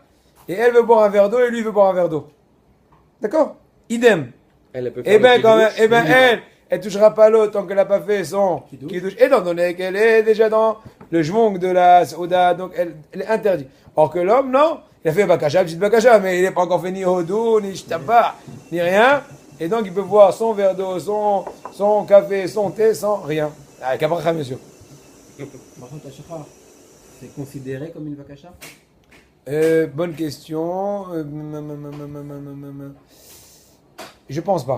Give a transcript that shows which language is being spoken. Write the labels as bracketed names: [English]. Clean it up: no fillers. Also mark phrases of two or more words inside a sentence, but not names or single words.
[French] Et elle veut boire un verre d'eau et lui veut boire un verre d'eau. D'accord? Idem. Elle peut faire Eh ben, le quand même, kiddush. elle touchera pas l'eau tant qu'elle n'a pas fait son kiddush. Étant donné qu'elle est déjà dans le jvong de la Sauda, donc elle est interdite. Or que l'homme, non, il a fait bakacha, petite bakacha, mais il n'est pas encore fait ni hodou, ni shtaba, ni rien. Et donc il peut boire son verre d'eau, son café, son thé, sans rien. Avec un bracha, monsieur. Par contre, Ashachar, c'est considéré comme une vakasha? Bonne question. Je pense pas.